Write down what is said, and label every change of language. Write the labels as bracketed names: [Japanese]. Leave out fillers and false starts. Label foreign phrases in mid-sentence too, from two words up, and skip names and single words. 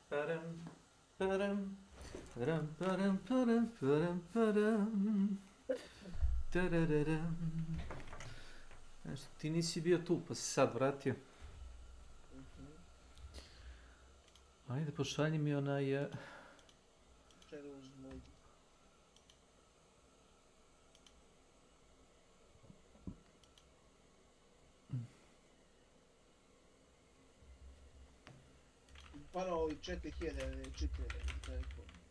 [Serbian] Param, param, param, param, param, param, param. Tarararam. Nešto, ti nisi bio tu, pa si sad vratio. Ajde, pošalji mi onaj... Pano i 4000 čitave, tako.